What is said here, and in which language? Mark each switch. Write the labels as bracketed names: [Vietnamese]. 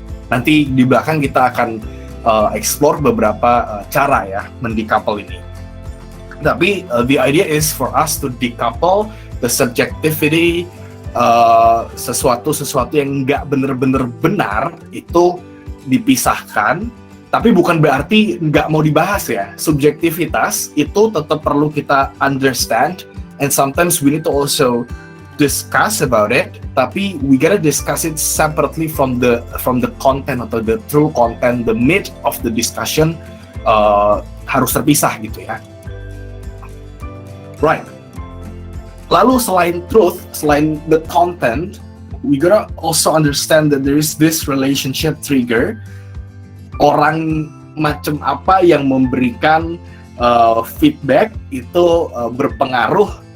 [Indonesian] Nanti di belakang kita akan explore beberapa cara ya mendecouple ini. [English] Tapi the idea is for us to decouple the subjectivity, sesuatu yang nggak bener-bener benar itu dipisahkan. [Indonesian] Tapi bukan berarti nggak mau dibahas ya. [English] Subjektivitas itu tetap perlu kita understand, and sometimes we need to also discuss about it. Tapi we gotta discuss it separately from the content atau the true content, the meat of the discussion harus terpisah gitu ya. Right. Lalu selain truth, selain the content, we gotta also understand that there is this relationship trigger. [Indonesian] Orang macam apa yang memberikan feedback itu berpengaruh.